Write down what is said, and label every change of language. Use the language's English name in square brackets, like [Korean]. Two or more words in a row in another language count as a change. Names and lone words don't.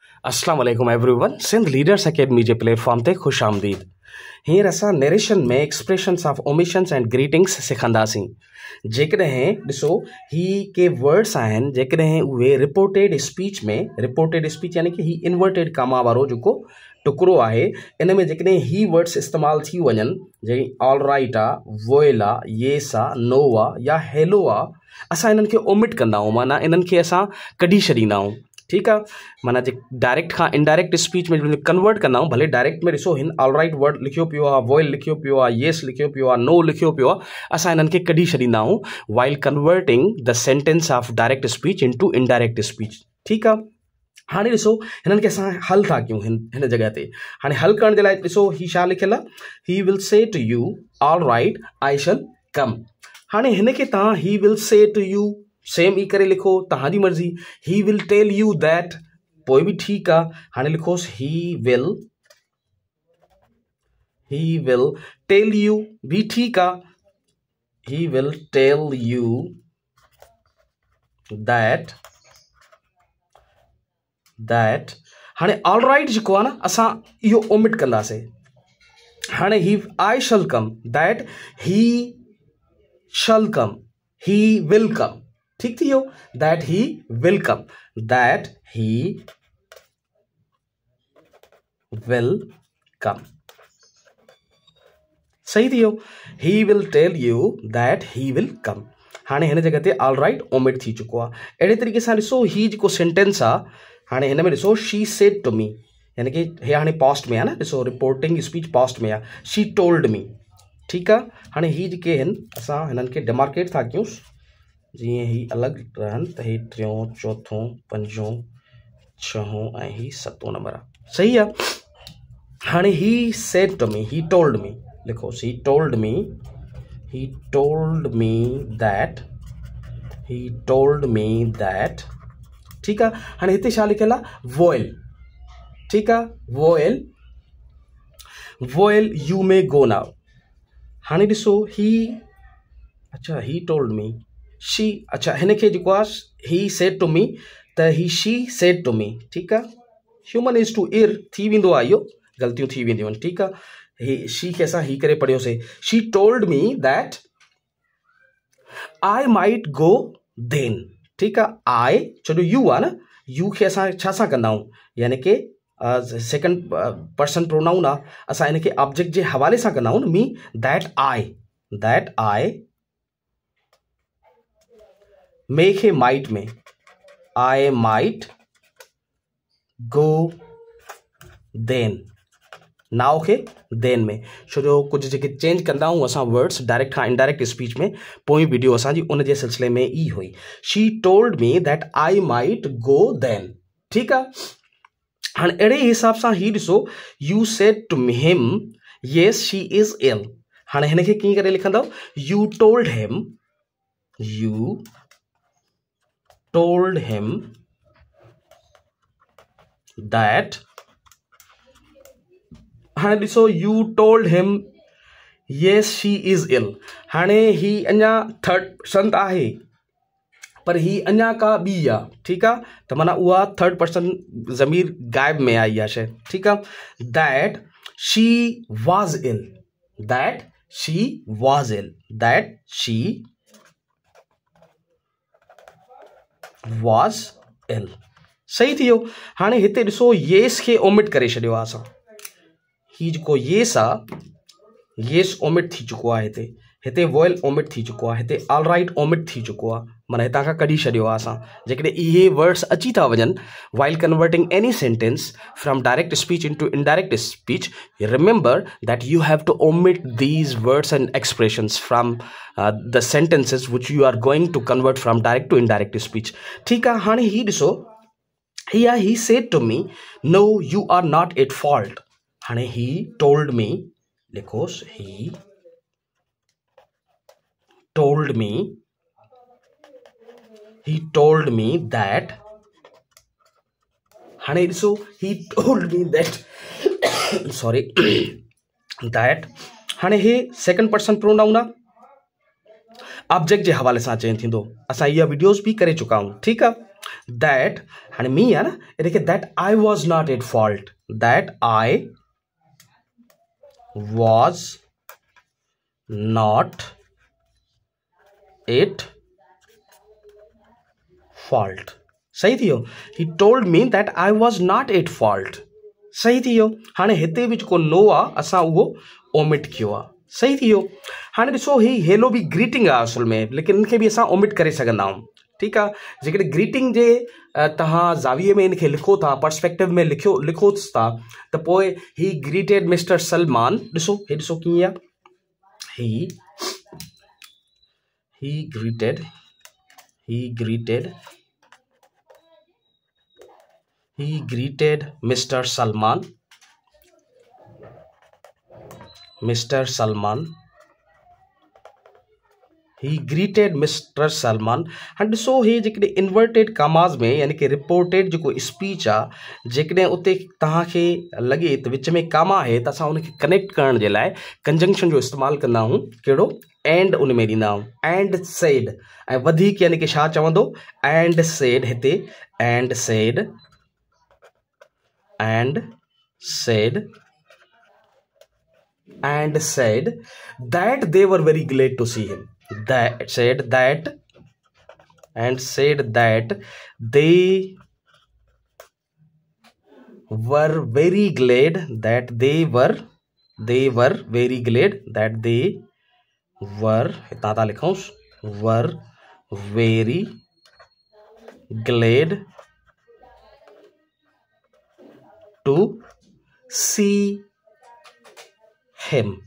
[Arabic] السلام عليكم [Sindhi] एवरीवन। सिंध लीडर्स अकेडमी जे प्लेटफॉर्म ते खुश आमदीद। हींअर असां नरेशन में [English] expressions of omissions and greetings [Sindhi] सिखंदासीं। जेकॾहिं ॾिसो ही के वर्ड्स आहिनि, जेकॾहिं उहे [English] reported speech [Sindhi] में, [English] reported speech [Sindhi] यानी कि ही [English] inverted comma [Sindhi] वारो जेको टुकड़ो आहे, इन में जेकॾहिं ही वर्ड्स इस्तेमालु थी वञनि, जीअं [English] all right [Sindhi] आहे, वोइल आहे, येस आहे, नो आहे या हेलो आहे, असां इन्हनि खे ओमिट कंदा आहियूं, माना इन्हनि खे असां कढी छॾींदा आहियूं। ठीकु आहे, माना जे डायरेक्ट खां [English] indirect speech [Sindhi] में कन्वर्ट कंदा आहियूं। भले डायरेक्ट में ॾिसो हिन [English] all right word [Sindhi] लिखियो पियो आहे, वॉइल लिखियो पियो आहे, येस लिखियो पियो आहे, नो लिखियो पियो आहे, असां इन्हनि खे कढी छॾींदा आहियूं [English] while converting the sentence of direct speech into indirect speech. [Sindhi] ठीकु आहे, हाणे ॾिसो हिननि खे असां हल था कयूं हिन जॻह ते। हाणे हल करण जे लाइ ॾिसो ही छा लिखियलु आहे, [English] He will say to you all right I shall come. [Sindhi] हाणे हिन खे तव्हां [English] he will say to you [Sindhi] सेम ई करे लिखो, तव्हांजी मर्ज़ी। [English] He will tell you that, [Sindhi] पोइ बि ठीकु आहे। हाणे लिखोसि [English] he will tell you, [Sindhi] भी ठीकु आहे। [English] He will tell you that. [Sindhi] हाणे [English] all right [Sindhi] जेको आहे न, असां इहो ओमिट कंदासीं। [English] हाणे he I shall come, that he shall come, he will come. [Sindhi] ठीक थी वियो, [English] that he will come, that he will come. [Sindhi] सही थी वियो, [English] he will tell you that he will come. [Sindhi] हाणे हिन जगह ते [English] all right [Sindhi] ओमिट थी चुको आहे। अहिड़े तरीक़े सां ॾिसो ही जेको सेंटेंस आहे, हाणे हिन में ॾिसो [English] she said to me, [Sindhi] यानी कि हे हाणे पास्ट में आहे न, ॾिसो [English] reporting speech [Sindhi] पास्ट में आहे, [English] she told me. [Sindhi] ठीकु आहे, हाणे ही जेके आहिनि असां हिननि खे डिमार्केट था कयूं, जीअं ही अलॻि रहनि त ही टियों, चौथों, पंजों, छहों ऐं ही सतों नंबर आहे। सही आहे। [English] हाणे he said to me, he told me, लिखोसि he told me that. [Sindhi] ठीकु आहे, हाणे हिते छा लिखियलु आहे, वोइल। ठीकु आहे, [English] while you may go now. [Sindhi] हाणे ॾिसो ही, अच्छा [English] he told me, [Sindhi] शी, अच्छा हिन खे जेको आहे [English] he said to me, [Sindhi] त ही [English] she said to me. [Sindhi] ठीकु आहे, [English] human is to err [Sindhi] थी वेंदो आहे, इहो ग़लतियूं थी वेंदियूं आहिनि। ठीकु आहे, ही शी खे असां ही करे पढ़ियोसीं, [English] She told me that I might go then. [Sindhi] ठीकु आहे, आई छो यू आहे न, यू खे असां छा सां कंदा आहियूं, यानी कि [English] second person pronoun [Sindhi] आहे, असां हिन खे ऑब्जेक्ट जे हवाले सां कंदा आहियूं न, [English] me that I may खे माइट में, I might go then, now खे देन में। [Sindhi] छो जो कुझु जेके चेंज कंदा आहियूं असां [English] words direct [Sindhi] खां [English] indirect speech [Sindhi] में, पोइ वीडियो असांजी उन जे सिलसिले में ई हुई। [English] She told me that I might go then. [Sindhi] ठीकु आहे, हाणे अहिड़े हिसाब सां ही ॾिसो, [English] You said to him yes she is ill. [Sindhi] हाणे हिन खे कीअं करे लिखंदव, [English] You told him that. [Sindhi] हाणे ॾिसो [English] You told him yes she is ill. [Sindhi] हाणे ही अञा [English] third person [Sindhi] आहे, पर ही अञा का ॿी आहे। ठीकु आहे, त माना उहा [English] third person [Sindhi] ज़मीर गायब में आई आहे शइ। ठीकु आहे, [English] That she was ill. [Sindhi] सही थी वियो। हाणे हिते ॾिसो येस खे ओमिट करे छॾियो आहे असां, ही जेको येस आहे, येस ओमिट थी चुको आहे, हिते वॉइल ओमिट थी चुको आहे, हिते [English] all right [Sindhi] ओमिट थी चुको आहे, माना हितां खां कढी छॾियो आहे असां। जेकॾहिं इहे वर्ड्स अची था वञनि [English] while converting any sentence from direct speech into indirect speech, Remember that you have to omit these words and expressions from the sentences which you are going to convert from direct to indirect speech. [Sindhi] ठीकु आहे, हाणे ही ॾिसो, [English] he said to me no you are not at fault. हाणे he told me, लिखोस he told me that. [Sindhi] हाणे ॾिसो [English] he told me that, sorry that. [Sindhi] हाणे हे [English] second person pronoun [Sindhi] आहे, ऑब्जेक्ट जे हवाले सां चेंज थींदो। असां इहा वीडियोस भी करे चुका आहियूं। ठीकु आहे, [English] that हाणे मी [Sindhi] आहे न इनखे [English] that I was not at fault, that I was not at fault. [Sindhi] सही थियो. [English] He told me that I was not at fault. [Sindhi] सही थियो. हाणे हिते बि जेको नो आहे असां उहो ओमिट कयो आहे. सही थियो. हाणे ॾिसो ही हेलो बि ग्रीटिंग आहे असल में, लेकिन इनखे बि असां ओमिट करे सघंदा आहियूं. ठीकु आहे. जेकॾहिं ग्रीटिंग जे तव्हां ज़ाविये में इनखे लिखो था, पर्सपेक्टिव में लिखोसि था, त पोइ [English] he greeted Mr. Salman. [Sindhi] ॾिसो हे ॾिसो कीअं आहे. [English] he greeted Mr. Salman. He greeted Mr. Salman. [Sindhi] एंड ॾिसो हे जेकॾहिं [English] inverted commas [Sindhi] में यानी कि रिपोर्टेड जेको स्पीच आहे, जेकॾहिं उते तव्हांखे लॻे त विच में कामा आहे त असां उनखे कनेक्ट करण जे लाइ कंजंक्शन जो इस्तेमालु कंदा आहियूं. कहिड़ो? एंड उन में ॾींदा आहियूं. [English] and said [Sindhi] ऐं वधीक यानी कि छा चवंदो? [English] and said. हिते एंड said that they were very glad to see him. Said that they were very glad that they were [Sindhi] इतना था लिखूं, [English] were very glad to see him.